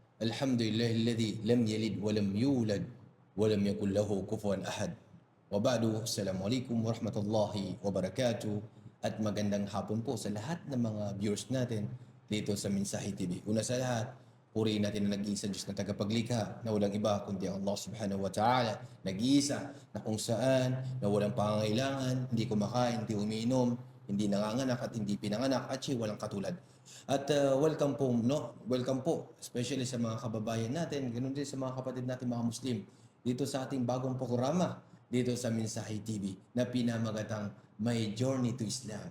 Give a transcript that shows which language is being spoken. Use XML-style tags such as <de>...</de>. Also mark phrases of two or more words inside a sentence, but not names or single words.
<ar>الحمد لله الذي لم يلد ولم يولد ولم يكن له كفوا أحد. وبعد، السلام عليكم ورحمة الله وبركاته.</ar> <tl>At magandang hapon po sa lahat ng mga viewers natin dito sa Mensahe TV. Una sa lahat, purihin natin ang nag-iisa Diyos na tagapaglikha na walang iba kundi ang Allah</tl> <ar>سبحانه وتعالى.</ar> <tl>Nag-iisa na kung saan na walang pangangailangan, hindi kumakain, hindi umiinom, hindi nanganganak at hindi pinanganak at siya walang katulad. At welcome po, no? Welcome po, especially sa mga kababayan natin, ganoon din sa mga kapatid natin mga Muslim dito sa ating bagong programa dito sa Mensahe TV na pinamagatang My Journey to Islam.</tl>